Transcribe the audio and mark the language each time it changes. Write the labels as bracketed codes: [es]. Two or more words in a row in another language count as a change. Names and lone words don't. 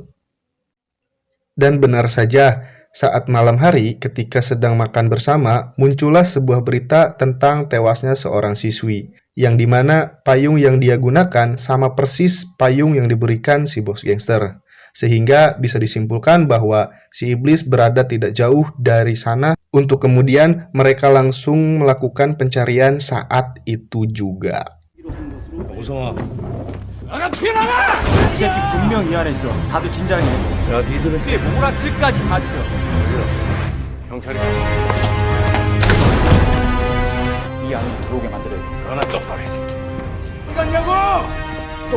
[id] Dan benar saja, saat malam hari ketika sedang makan bersama, muncullah sebuah berita tentang tewasnya seorang siswi, yang dimana payung yang dia gunakan sama persis payung yang diberikan si bos gangster. Sehingga bisa disimpulkan bahwa si iblis berada tidak jauh dari sana untuk kemudian mereka langsung melakukan pencarian saat itu juga. [ko] 오성아, 나가 튀어나가! 이 새끼 분명 이 안에 있어. 다들 긴장해. 야 니들은 이제 모락실까지 다 뒤져. 경찰이 이 안으로 들어오게 만들어야 돼. 그러나 똑바로 이 새끼. 어디 갔냐고!